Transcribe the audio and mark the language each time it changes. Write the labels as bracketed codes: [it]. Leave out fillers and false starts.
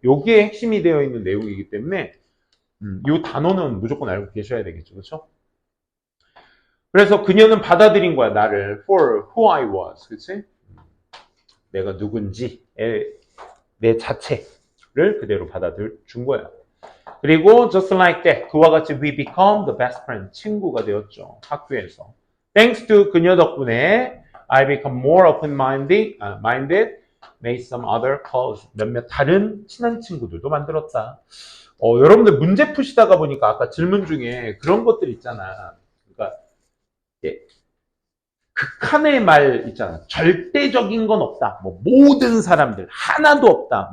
[ko] 여기에 핵심이 되어 있는 내용이기 때문에 이 단어는 무조건 알고 계셔야 되겠죠, 그렇죠? 그래서 그녀는 받아들인 거야, 나를 [en] for who I was, [ko] 그렇지? 내가 누군지 내 자체를 그대로 받아준 거야. 그리고 [en] just like that, [ko] 그와 같이 [en] we become the best friend, [ko] 친구가 되었죠, 학교에서. [en] Thanks to [ko] 그녀 덕분에 [en] I become more open-minded, made some other calls. [ko] 몇몇 다른 친한 친구들도 만들었다. 여러분들 문제 푸시다가 보니까 아까 질문 중에 그런 것들 있잖아. 그러니까 극한의 말 있잖아. 절대적인 건 없다. 뭐 모든 사람들 하나도 없다.